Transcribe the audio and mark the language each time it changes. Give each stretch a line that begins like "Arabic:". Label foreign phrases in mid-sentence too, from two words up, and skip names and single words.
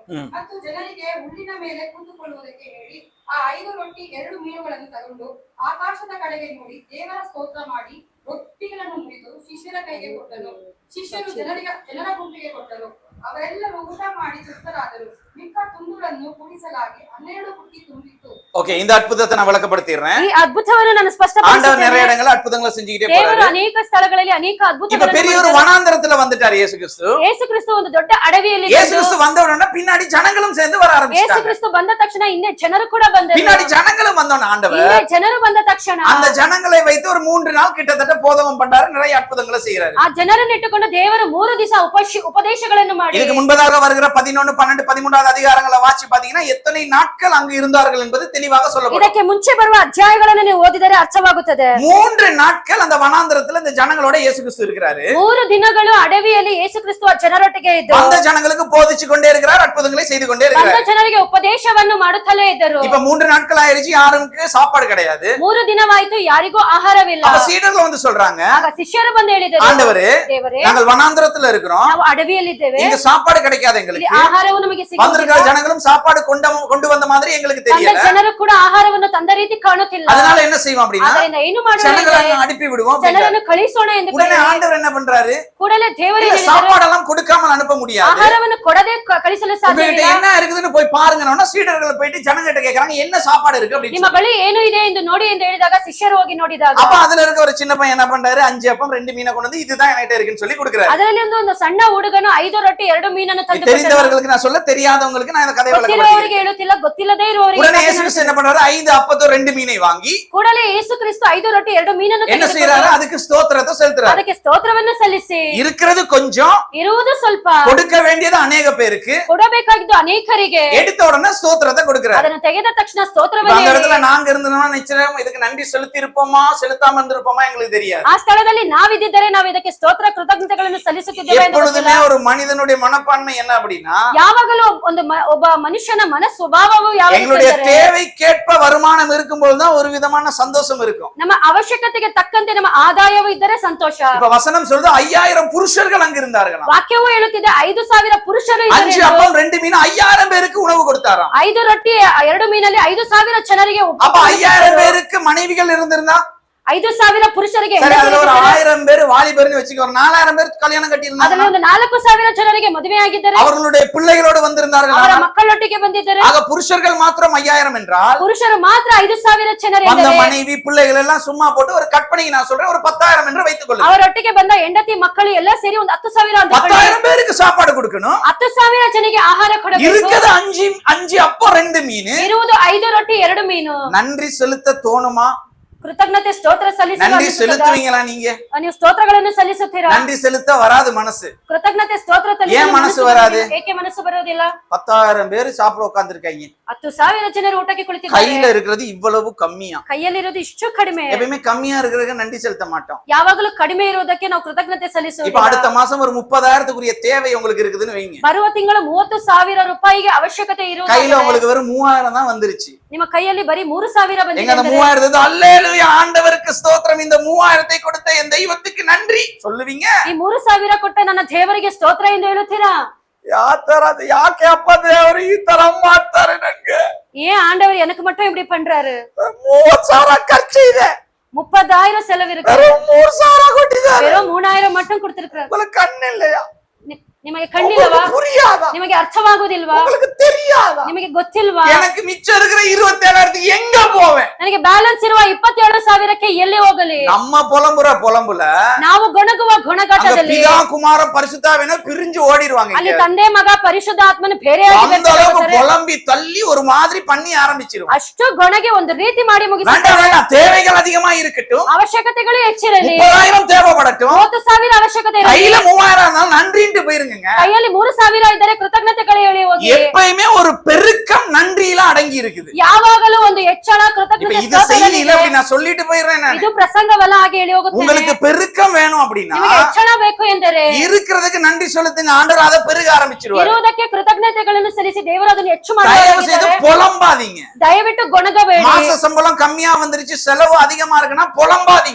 Kannada: ಮತ್ತು ಜನರಿಗೆ ಹುಲ್ಲಿನ ಮೇಲೆ ಕೂತುಕೊಳ್ಳುವುದಕ್ಕೆ ಹೇಳಿ ಆ 5 ರೊಟ್ಟಿ 2 ಮೀನುಗಳನ್ನು ತಗೊಂಡು ಆಕಾಶದ ಕಡೆಗೆ ನೋಡಿ ದೇವರ ಸ್ತೋತ್ರ ಮಾಡಿ ರೊಟ್ಟಿಗಳನ್ನು ಮುರಿದು ಶಿಷ್ಯರ ಕೈಗೆ ಕೊಟ್ಟನು. ಶಿಷ್ಯರು ಜನರ ಗುಂಪಿಗೆ ಕೊಟ್ಟರು. ಅವರೆಲ್ಲರೂ ಊಟ ಮಾಡಿ ತೃಪ್ತರಾದರು. ಮಿಕ್ಕ ತುಂಡುಗಳನ್ನು ಕೂಡಿಸಲಾಗಿ 12 ಬುಟ್ಟಿ ತುಂಬಿತ್ತು.
Tamil: ஓகே, இந்த அற்புதத்தை நான் விளக்கப்படுத்திடுறேன்.
Kannada: ಈ ಅದ್ಭುತವನ್ನು ನಾನು ಸ್ಪಷ್ಟಪಡಿಸುತ್ತೇನೆ.
Tamil: ஆண்டவர் நிறைய இடங்கள்ல அற்புதங்களை செஞ்சிட்டே போறாரு.
Kannada: ದೇವರು ಅನೇಕ ಸ್ಥಳಗಳಲ್ಲಿ ಅನೇಕ ಅದ್ಭುತಗಳನ್ನು
Tamil: இப்ப பெரிய ஒரு வனாந்தரத்துல வந்துட்டார் இயேசு கிறிஸ்து.
Kannada: ಯೇಸು ಕ್ರಿಸ್ತು ಒಂದು ದೊಡ್ಡ ಅಡವಿಯಲ್ಲಿ
Tamil: இயேசு கிறிஸ்து வந்த உடனே பின்னாடி ஜனங்களும் சேர்ந்து வர
Kannada: ಯೇಸು
Tamil: ஆரம்பிச்சாங்க.
Kannada: ಕ್ರಿಸ್ತು ಬಂದ ತಕ್ಷಣ ಇನ್ನೇ ಜನರು ಕೂಡ ಬಂದರು.
Tamil: பின்னாடி ஜனங்களும் வந்தோன ஆண்டவர்
Kannada: ಇನ್ನೇ ಜನರು ಬಂದ ತಕ್ಷಣ
Tamil: அந்த ஜனங்களை வைத்து ஒரு 3 நாள் கிட்டத்தட்ட போதகம் பண்றாரு. நிறைய அற்புதங்களை செய்யறாரு.
Kannada: ಆ ಜನರನ್ನು ಇಟ್ಟುಕೊಂಡು ದೇವರು 3 ದಿವಸ ಉಪದೇಶಗಳನ್ನು ಮಾಡಿ,
Tamil: இதுக்கு முன்பதாக வருகிற 11, 12, 13வது அதிகாரங்களை வாசி பாத்தீங்கன்னா எத்தனை நாட்கள் அங்கு இருந்தார்கள் என்பது தெளிவாக சொல்லப்படும்.
Kannada: ಇದಕ್ಕೆ ಮುಂಚೆ ಬರುವ ಅಧ್ಯಾಯಗಳನ್ನು ನೀವು ಓದಿದರೆ ಅರ್ಥವಾಗುತ್ತದೆ.
Tamil: 3 நாட்கள் அந்த வனாந்தரத்துல இந்த ஜனங்களோட இயேசு கிறிஸ்து இருக்கிறாரு.
Kannada: 3 ದಿನಗಳು ಅಡವಿಯಲ್ಲಿ ಯೇಸು ಕ್ರಿಸ್ತು ಜನರೊಟ್ಟಿಗೆ ಇದ್ದರು.
Tamil: அந்த ஜனங்களுக்கு போதிச்சு கொண்டே இருக்கிறார், அற்புதங்களை செய்து கொண்டே
Kannada: ಬಂದ
Tamil: இருக்கிறார்.
Kannada: ಜನರಿಗೆ ಉಪದೇಶವನ್ನು ಮಾಡುತ್ತಲೇ ಇದ್ದರು.
Tamil: இப்ப 3 நாட்கள் ஆயிருச்சு, யாருக்கு சாப்பாடு கிடையாது.
Kannada: 3 ದಿನವಾಯಿತು, ಯಾರಿಗೂ ಆಹಾರವಿಲ್ಲ.
Tamil: அப்ப சீடர்கள் வந்து சொல்றாங்க,
Kannada: ಆಗ ಶಿಷ್ಯರು ಬಂದು ಹೇಳಿದರು,
Tamil: ஆண்டவரே,
Kannada: ದೇವರೇ,
Tamil: நாங்கள் வனாந்தரத்துல இருக்கிறோம்,
Kannada: ನಾವು ಅಡವಿಯಲ್ಲಿದ್ದೇವೆ,
Tamil: இங்க சாப்பாடு கிடைக்காது, எங்களுக்கு
Kannada: ಆಹಾರವು ನಮಗೆ
Tamil: வந்திருக்கிற
Kannada: ಸಿಗುವುದಿಲ್ಲ.
Tamil: ஜனங்களும் சாப்பாடு கொண்டு வந்த மாதிரி எங்களுக்கு
Kannada: ಬಂದ
Tamil: தெரியல.
Kannada: ಜನರು ಕೂಡ ಆಹಾರವನ್ನು ತಂದ ರೀತಿ ಕಾಣುತ್ತಿಲ್ಲ.
Tamil: அதனால என்ன செய்வோம் அப்படின்னா,
Kannada: ಅದರಿಂದ ಏನು ಮಾಡೋಣ,
Tamil: ஜனங்களை அனுப்பி விடுவோம்.
Kannada: ಜನರನ್ನು ಕಳಿಸೋಣ ಎಂದು
Tamil: உடனே ஆண்டவர் என்ன பண்றாரு?
Kannada: ಕೂಡಲೇ ದೇವರು
Tamil: சாப்பாடெல்லாம் கொடுக்காமல் அனுப்ப முடியாது,
Kannada: ಆಹಾರವನ್ನು ಕೊಡದೆ ಕಳಿಸಲು ಸಾಧ್ಯವಿಲ್ಲ.
Tamil: என்ன இருக்குதுன்னு போய் பாருங்கன்னா சீடர்கள் போயிட்டு ஜனங்கிட்ட கேக்குறாங்க, என்ன சாப்பாடு இருக்கு அப்படின்னு.
Kannada: ನಿಮ್ಮ ಬಳಿ ಏನು ಇದೆ ಎಂದು ನೋಡಿ ಎಂದು ಹೇಳಿದಾಗ ಶಿಷ್ಯರು ಹೋಗಿ ನೋಡಿದಾಗ,
Tamil: அப்ப அதுல இருக்க ஒரு சின்ன பையன் என்ன பண்றாரு? 5 அப்பம் 2 மீனை கொண்டு வந்து இதுதான் என்கிட்ட இருக்குன்னு சொல்லி கொடுக்குறாரு.
Kannada: ಅದರಲ್ಲಿ ಒಂದು ಸಣ್ಣ ಹುಡುಗನು 5 ರೊಟ್ಟಿ 2 ಮೀನನ್ನು ತಂದು ಕೊಟ್ಟನು.
Tamil: தெரிந்தவர்களுக்கு நான் சொல்ல, தெரியாதவங்களுக்கு நான் இந்த கதையை
Kannada: ಗೊತ್ತಿರುವವರಿಗೆ ಹೇಳುತ್ತಿಲ್ಲ, ಗೊತ್ತಿಲ್ಲದೇ ಇರುವವರಿಗೆ.
Tamil: உடனே இயேசு கிறிஸ்து என்ன பண்றாரு? 5 அப்பத்தோ 2 மீனை வாங்கி,
Kannada: ಕೂಡಲೇ ಯೇಸು ಕ್ರಿಸ್ತು 5 ರೊಟ್ಟಿ 2 ಮೀನನ್ನು
Tamil: என்ன செய்யறாரு? அதுக்கு ஸ்தோத்திரத்தை செலுத்துறாரு.
Kannada: ಅದಕ್ಕೆ ಸ್ತೋತ್ರವನ್ನು ಸಲ್ಲಿಸಿ,
Tamil: இருக்கிறது கொஞ்சம்,
Kannada: ಇರುವುದು ಸ್ವಲ್ಪ,
Tamil: கொடுக்க வேண்டியது அநேக பேருக்கு,
Kannada: ಕೊಡಬೇಕಾಗಿದ್ದು ಅನೇಕರಿಗೆ,
Tamil: எடுத்த உடனே ஸ்தோத்திரத்தை கொடுக்கிறாரு.
Kannada: ಅದನ್ನು ತೆಗೆದ ತಕ್ಷಣ ಸ್ತೋತ್ರವನ್ನು
Tamil: அந்த இடத்துல நாங்க இருந்தோம்னா நிச்சயம் இதுக்கு நன்றி செலுத்தி இருப்போமா செலுத்தாம இருந்திருப்போமா எங்களுக்கு தெரியாது.
Kannada: ಆ ಸ್ಥಳದಲ್ಲಿ ನಾವಿದ್ದರೆ ನಾವು ಇದಕ್ಕೆ ಸ್ತೋತ್ರ ಕೃತಜ್ಞತೆಗಳನ್ನು ಸಲ್ಲಿಸುತ್ತಿದ್ದೇವೆ.
Tamil: எப்பொழுதுமே ஒரு மனிதனுடைய மனப்பான்மை என்ன அப்படின்னா,
Kannada: ಯಾವಾಗಲೂ ಒಬ್ಬ ಮನುಷ್ಯನ ಸ್ವಭಾವವು ಯಾವ ರೀತಿ
Tamil: எங்களுடைய
Kannada: ಅಂದರೆ,
Tamil: தேவைக்கேற்ப வருமானம் இருக்கும்போதுதான் ஒரு விதமான சந்தோஷம் இருக்கும்.
Kannada: ನಮ್ಮ ಅವಶ್ಯಕತೆಗೆ ತಕ್ಕಂತೆ ನಮ್ಮ ಆದಾಯವು ಇದ್ದರೆ ಸಂತೋಷ.
Tamil: இப்ப வசனம் சொல்றது 5000 புருஷர்கள் அங்க இருந்தார்களாம்.
Kannada: ವಾಕ್ಯವು ಹೇಳುತ್ತಿದೆ 5000 ಪುರುಷರು ಇದ್ದರು 5 ಎಂದು.
Tamil: அப்பம் 2 மீன் 5000 பேருக்கு உணவு கொடுத்தாராம்.
Kannada: 5 ರೊಟ್ಟಿ 2 ಮೀನಲ್ಲಿ 5000 ಜನರಿಗೆ
Tamil: அப்ப 5000 பேருக்கு மனைவிகள் இருந்திருந்தா
Kannada: 5000 ಪುರುಷರಿಗೆ
Tamil: சரி, அதுல ஒரு 1000 பேர் வாலிபர்னு வச்சுக்கோ, ஒரு 4000 பேர் கல்யாணம் கட்டி
Kannada: ಅದರಲ್ಲಿ
Tamil: இருந்தாங்க.
Kannada: ಒಂದು 4000 ಜನರಿಗೆ ಮದುವೆ ಆಗಿದ್ದಾರೆ,
Tamil: அவர்களுடைய பிள்ளைகளோடு
Kannada: ಅವರ
Tamil: வந்திருந்தார்கள்.
Kannada: ಮಕ್ಕಳೊಟ್ಟಿಗೆ ಬಂದಿದ್ದಾರೆ.
Tamil: ஆக புருஷர்கள் மாத்திரம் 5000 என்றால்
Kannada: ಪುರುಷರು ಮಾತ್ರ 5000 ಜನರು
Tamil: அந்த
Kannada: ಇದ್ದಾರೆ.
Tamil: மனைவி பிள்ளைகள் எல்லாம் சும்மா போட்டு ஒரு கற்பனைக்கு நான் சொல்றேன், ஒரு 10000 என்று வைத்துக் கொள்ளுங்க.
Kannada: ಅವರೊಟ್ಟಿಗೆ ಬಂದ ಹೆಂಡತಿ ಮಕ್ಕಳು ಎಲ್ಲ ಸೇರಿ ಒಂದು 10,000 ಅಂತ
Tamil: 10000 பேருக்கு சாப்பாடு கொடுக்கணும்.
Kannada: 10,000 ಜನರಿಗೆ ಆಹಾರ ಕೊಡಬೇಕು.
Tamil: இருக்குது 5 அப்பம் 2 மீன்.
Kannada: ಇರುವುದು 5 ರೊಟ್ಟಿ 2 ಮೀನು.
Tamil: நன்றி செலுத்த தோணுமா?
Kannada: ಕೃತಜ್ಞತೆ ಸ್ತೋತ್ರ
Tamil: நன்றி செலுத்துவீங்களா? நீங்க
Kannada: ನೀವು ಸ್ತೋತ್ರಗಳನ್ನು ಸಲ್ಲಿಸುತ್ತೀರಾ?
Tamil: நன்றி செலுத்த வராது மனசு.
Kannada: ಕೃತಜ್ಞತೆ ಸ್ತೋತ್ರ
Tamil: ஏன் மனசு வராது?
Kannada: ಏಕೆ ಮನಸ್ಸು ಬರೋದಿಲ್ಲ?
Tamil: 10000 பேர் சாப்பிட உட்கார்ந்திருக்காங்க.
Kannada: 10,000 ಜನರು ಊಟಕ್ಕೆ ಕುಳಿತಿದ್ದಾರೆ.
Tamil: கையில இருக்கிறது இவ்வளவு கம்மியா.
Kannada: ಕೈಯಲ್ಲಿರೋದು ಇಷ್ಟು ಕಡಿಮೆ.
Tamil: எப்பவுமே கம்மியா இருக்கிறதுக்கு நன்றி செலுத்த மாட்டோம்.
Kannada: ಯಾವಾಗಲೂ ಕಡಿಮೆ ಇರುವುದಕ್ಕೆ ನಾವು ಕೃತಜ್ಞತೆ ಸಲ್ಲಿಸುವುದಿಲ್ಲ.
Tamil: இப்ப அடுத்த மாசம் ஒரு 30,000க்குரிய தேவை உங்களுக்கு இருக்குதுன்னு வைங்க.
Kannada: ಬರುವ ತಿಂಗಳು 30,000 ರೂಪಾಯಿಗೆ ಅವಶ್ಯಕತೆ ಇರುವುದು.
Tamil: கையில உங்களுக்கு வெறும் 3000 தான் வந்துருச்சு.
Kannada: ನಿಮ್ಮ ಕೈಯಲ್ಲಿ ಬರೀ 3,000
Tamil: எங்க
Kannada: ಬಂದಿದೆ.
Tamil: அந்த 3000 அல்லேலூயா ஆண்டவருக்கு ஸ்தோத்திரம், இந்த 3000 கொடுத்த என் தெய்வத்துக்கு நன்றி சொல்லுவீங்க.
Kannada: ಈ 3,000 ಕೊಟ್ಟ ನನ್ನ ದೇವರಿಗೆ ಸ್ತೋತ್ರ ಎಂದು ಹೇಳುತ್ತೀರಾ? ಯಾಕೆ ಅಪ್ಪ ದೇವರು ಈ ತರ ಮಾಡ್ತಾರೆ? ನಂಗೆ
Tamil: ஏன் ஆண்டவர் எனக்கு மட்டும் இப்படி பண்றாரு?
Kannada: 30,000 ಖರ್ಚು ಇದೆ,
Tamil: 30,000 செலவு இருக்கு,
Kannada: வெறும் 3,000 ಕೊಟ್ಟಿದ್ದಾರೆ.
Tamil: வெறும் 3,000 மட்டும் கொடுத்திருக்கிறார். உங்களுக்கு கண்ணு இல்லையா?
Kannada: ನಿಮಗೆ ಕಣ್ಣಿಲ್ಲವಾ?
Tamil: புரியாதா?
Kannada: ನಿಮಗೆ ಅರ್ಥವಾಗುವುದಿಲ್ವಾ?
Tamil: உங்களுக்கு தெரியாதா?
Kannada: ನಿಮಗೆ ಗೊತ್ತಿಲ್ವಾ?
Tamil: எனக்கு மிச்சம் இருக்கிற 27,000க்கு எங்க போவேன்?
Kannada: ನನಗೆ ಬ್ಯಾಲೆನ್ಸ್ ಇರುವ 27,000ಕ್ಕೆ ಎಲ್ಲಿ ಹೋಗಲಿ?
Tamil: நம்ம புலம்புல
Kannada: ನಾವು ಗೊಣಗುವ
Tamil: அங்க
Kannada: ಗೊಣಗಾಟದಲ್ಲಿ
Tamil: பிதா குமார பரிசுத்தாவினர் பிரிஞ்சு ஓடிடுவாங்க.
Kannada: ಅಲ್ಲಿ
Tamil: இங்க
Kannada: ತಂದೆ ಮಗ ಪರಿಶುದ್ಧಾತ್ಮನು ಬೇರೆಯಾಗಿ
Tamil: அந்த அளவுக்கு
Kannada: ಬರ್ತಾರೆ.
Tamil: புலம்பி தள்ளி ஒரு மாதிரி பண்ணி ஆரம்பிச்சிரும்.
Kannada: ಅಷ್ಟು ಗೊಣಗಿ ಒಂದು ರೀತಿ ಮಾಡಿ
Tamil: வேண்டாம்
Kannada: ಮುಗಿಸುತ್ತಾರೆ.
Tamil: வேண்டாம், தேவைகள் அதிகமா இருக்கட்டும்,
Kannada: ಅವಶ್ಯಕತೆಗಳು ಹೆಚ್ಚಿರಲಿ.
Tamil: 30,000 தேவைப்படட்டும்,
Kannada: 30,000 ಅವಶ್ಯಕತೆ
Tamil: கையில
Kannada: ಇರಲಿ.
Tamil: 3000 இருந்தாலும் நன்றின்ட்டு போயிருங்க.
Kannada: ಕೈಯಲ್ಲಿ 3,000 ಇದ್ದರೆ ಕೃತಜ್ಞತೆಗಳು ಹೇಳಿ ಹೋಗಿ.
Tamil: எப்பயுமே ஒரு பெருக்கம் நன்றியில அடங்கி இருக்குது.
Kannada: ಯಾವಾಗಲೂ ಒಂದು ಹೆಚ್ಚಳ
Tamil: இப்ப
Kannada: ಕೃತಜ್ಞತೆ
Tamil: இது செய்தியில
Kannada: ಸ್ತೋತ್ರದಲ್ಲಿ
Tamil: அப்படி நான் சொல்லிட்டு போயிடுறேன். நான்
Kannada: ಇದು ಪ್ರಸಂಗವಲ್ಲ, ಹಾಗೆ ಹೇಳಿ ಹೋಗುತ್ತೇನೆ.
Tamil: உங்களுக்கு பெருக்கம் வேணும் அப்படின்னா
Kannada: ನಿಮಗೆ ಹೆಚ್ಚಳ ಬೇಕು ಎಂದರೆ
Tamil: இருக்கிறதுக்கு நன்றி செலுத்துங்க, ஆண்டவர் அதை பெருக ஆரம்பிச்சிருவாரு.
Kannada: ಇರುವುದಕ್ಕೆ ಕೃತಜ್ಞತೆಗಳನ್ನು ಸಲ್ಲಿಸಿ ದೇವರು ಅದನ್ನು ಹೆಚ್ಚು
Tamil: தயவு செய்து
Kannada: ಮಾಡುತ್ತಾರೆ.
Tamil: புலம்பாதீங்க.
Kannada: ದಯವಿಟ್ಟು ಗೊಣಗಬೇಡಿ.
Tamil: மாச சம்பளம் கம்மியா வந்துருச்சு, செலவு அதிகமா இருக்குன்னா புலம்பாதீங்க.